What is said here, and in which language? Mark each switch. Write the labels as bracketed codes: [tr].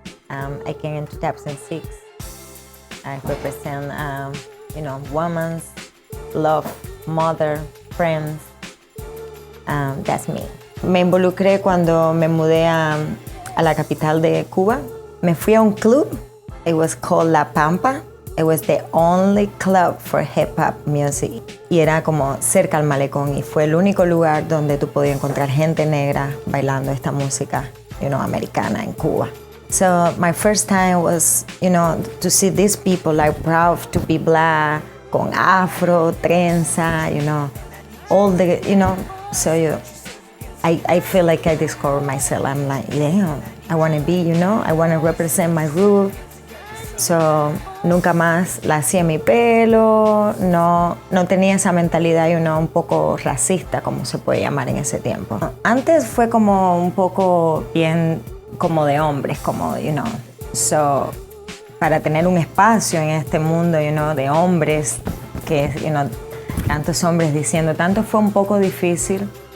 [en] I came in 2006. I represent women's love, mother, friends. That's me. [es] Me involucré cuando me mudé a la capital de Cuba. Me fui a un club. [en] It was called La Pampa. It was the only club for hip hop music. [es] Y era como cerca al malecón y fue el único lugar donde tú podías encontrar gente negra bailando esta música, americana en Cuba. [en] So my first time was, to see these people like proud to be black, [es] con afro, trenza, [en] all the, so I feel like I discovered myself. I'm like, damn, I want to be, I want to represent my root. [es] So, nunca más la hacía mi pelo, no tenía esa mentalidad, un poco racista, como se puede llamar en ese tiempo. Antes fue como un poco bien como de hombres, como, So, para tener un espacio en este mundo, de hombres, que, tantos hombres diciendo, tanto fue un poco difícil.